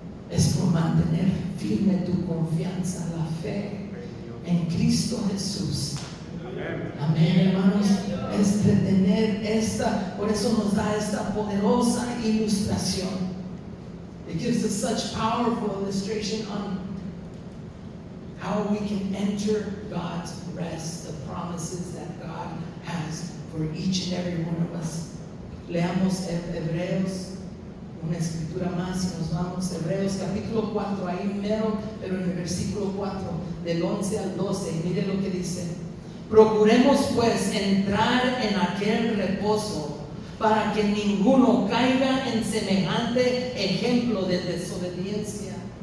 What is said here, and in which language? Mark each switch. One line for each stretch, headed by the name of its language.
Spanish: Es por mantener firme tu confianza, la fe en Cristo Jesús. Amén, hermanos. Es de tener por eso nos da esta poderosa ilustración.
English: It gives us such powerful illustration on how we can enter God's rest, the promises that God has for each and every one of us.
Spanish: Leamos Hebreos, una escritura más y nos vamos. Hebreos capítulo 4, ahí mero, pero en el versículo 4, del 11 al 12, y mire lo que dice. Procuremos pues entrar en aquel reposo, para que ninguno caiga en semejante ejemplo de desobediencia.